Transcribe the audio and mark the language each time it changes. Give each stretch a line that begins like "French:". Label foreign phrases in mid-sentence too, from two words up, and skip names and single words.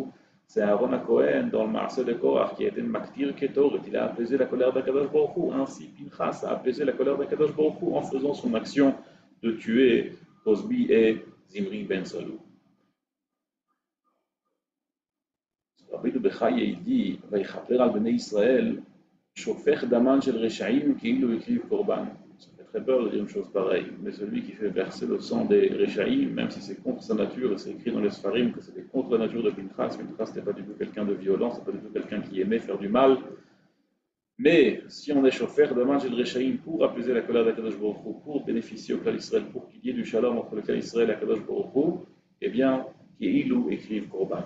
French: C'est Aaron HaKohen dans le Maaseh de Korach qui a été
Hebrew: מקטיר קטורת.
French: Il a apaisé la colère d'
Hebrew: הקדוש ברוך הוא.
French: Ainsi, Pinchas a apaisé la colère d'
Hebrew: הקדוש ברוך הוא
French: en faisant son action de tuer Cosbi et Zimri ben Salou.
Hebrew: Rabbi de Bechaye,
French: il dit,
Hebrew: ויכפר על בני ישראל שופך דמן של רשעים כאילו הקריב קרבן.
French: Ça fait très peur de dire une chose pareille, mais celui qui fait verser le sang des Reshaim, même si c'est contre sa nature, et c'est écrit dans les Sfarim que c'était contre la nature de Pinchas, Pinchas n'était pas du tout quelqu'un de violent, c'est pas du tout quelqu'un qui aimait faire du mal. Mais si on est
Hebrew: שופך דמן של רשעים
French: pour apaiser la colère d'
Hebrew: הקדוש ברוך הוא,
French: pour bénéficier au clan Israël, pour qu'il y ait du shalom entre le clan Israël et
Hebrew: הקדוש ברוך הוא,
French: eh bien,
Hebrew: כאילו הקריב קרבן.